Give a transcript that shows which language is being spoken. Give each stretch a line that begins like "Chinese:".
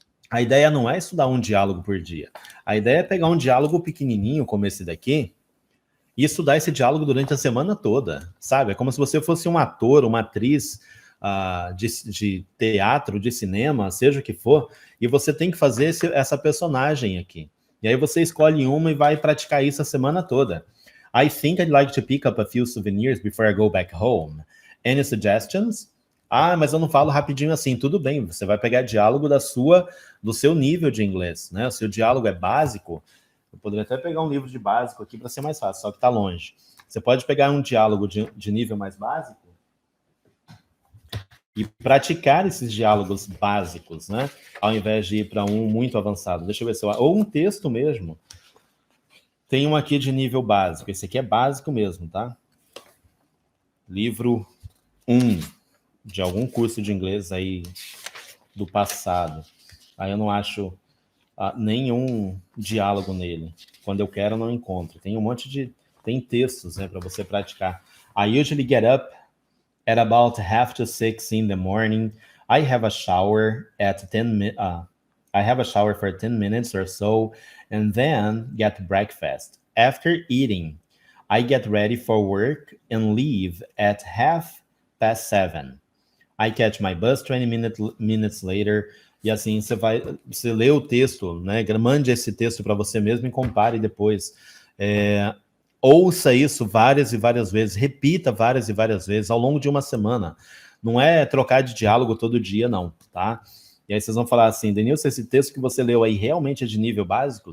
Portuguese: A ideia não é estudar um diálogo por dia. A ideia é pegar um diálogo pequenininho, como esse daqui, e estudar esse diálogo durante a semana toda, sabe? É como se você fosse um ator, uma atriz de teatro, de cinema, seja o que for, e você tem que fazer essa personagem aqui. E aí você escolhe uma e vai praticar isso a semana toda.
English: I think I'd like to pick up a few souvenirs before I go back home. Any suggestions?
Portuguese: Mas eu não falo rapidinho assim. Tudo bem, você vai pegar diálogo do seu nível de inglês, né? O seu diálogo é básico. Eu poderia até pegar um livro de básico aqui para ser mais fácil, só que está longe. Você pode pegar um diálogo de nível mais básico e praticar esses diálogos básicos, né? Ao invés de ir para um muito avançado. Deixa eu ver se ou um texto mesmo. Tem um aqui de nível básico. Esse aqui é básico mesmo, tá? Livro 1, de algum curso de inglês aí do passado. Aí eu não acho nenhum diálogo nele. Quando eu quero, eu não encontro. Tem um monte de... Tem textos, né, para você praticar.
English: I usually get up at about 5:30 in the morning. I have a shower at 10 minutes. I have a shower for 10 minutes or so, and then get breakfast. After eating, I get ready for work and leave at 7:30. I catch my bus 20 minutes later.
Portuguese: E assim, você lê o texto, né? Mande esse texto para você mesmo e compare depois. Ouça isso várias e várias vezes, repita várias e várias vezes ao longo de uma semana. Não é trocar de diálogo todo dia, não, tá? E aí vocês vão falar assim, Denilson, esse texto que você leu aí realmente é de nível básico?